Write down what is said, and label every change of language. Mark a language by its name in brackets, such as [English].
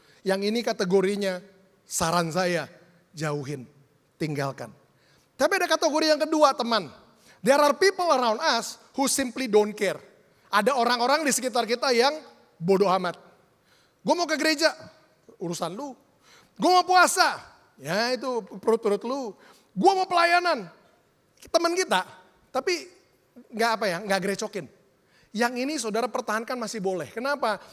[Indonesian] Yang ini kategorinya saran saya, jauhin, tinggalkan. Tapi ada kategori yang kedua teman. [English] There are people around us who simply don't care. [Indonesian] Ada orang-orang di sekitar kita yang bodoh amat. Gue mau ke gereja, urusan lu. Gue mau puasa, ya itu perut-perut lu. Gue mau pelayanan, teman kita. Tapi nggak gerecokin. Yang ini saudara pertahankan masih boleh. Kenapa?